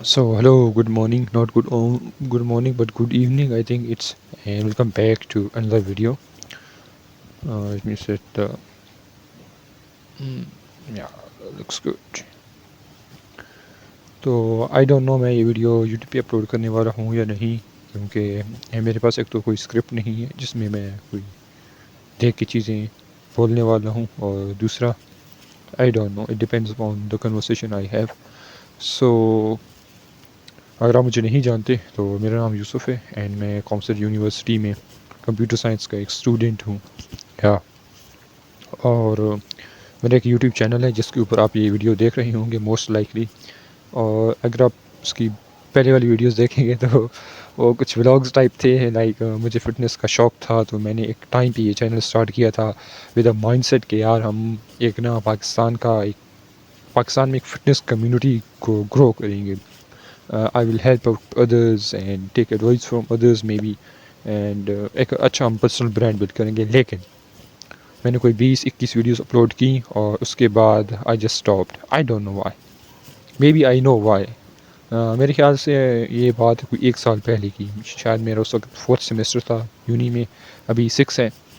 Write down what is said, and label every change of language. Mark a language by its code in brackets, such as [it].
[en] So hello, good morning, not good morning, but good evening. I think it's and welcome back to another video. Let me set the yeah, looks good. [hi] तो [en] I don't know [hi] मैं ये video YouTube पे upload करने वाला हूँ या नहीं, क्योंकि मेरे पास एक तो कोई स्क्रिप्ट नहीं है जिसमें मैं कोई देख के चीज़ें बोलने वाला हूँ, और दूसरा I don't know, [en] It depends upon the conversation I have. [hi] सो अगर आप मुझे नहीं जानते तो मेरा नाम यूसुफ़ है एंड मैं कॉमसर यूनिवर्सिटी में कंप्यूटर साइंस का एक स्टूडेंट हूँ. या और मेरा एक यूट्यूब चैनल है जिसके ऊपर आप ये वीडियो देख रहे होंगे [en] Most likely. [hi] और अगर आप उसकी पहले वाली वीडियोस देखेंगे तो वो कुछ व्लॉग्स टाइप थे. लाइक मुझे फ़िटनेस का शौक़ था, तो मैंने एक टाइम पे ये चैनल स्टार्ट किया था [en] with a mindset [hi] कि यार हम एक ना पाकिस्तान में एक फ़िटनेस कम्युनिटी को ग्रो करेंगे. [en] I will help out others and take advice from others maybe, and [hi] एक अच्छा हम पर्सनल ब्रांड बिल्ड करेंगे. लेकिन मैंने कोई 20-21 वीडियोस अपलोड की और उसके बाद [en] I just stopped. I don't know why, maybe I know why. [hi] मेरे ख्याल से ये बात कोई 1 साल पहले की, शायद मेरा उस वक्त 4th सेमेस्टर था यूनी में, अभी 6 है.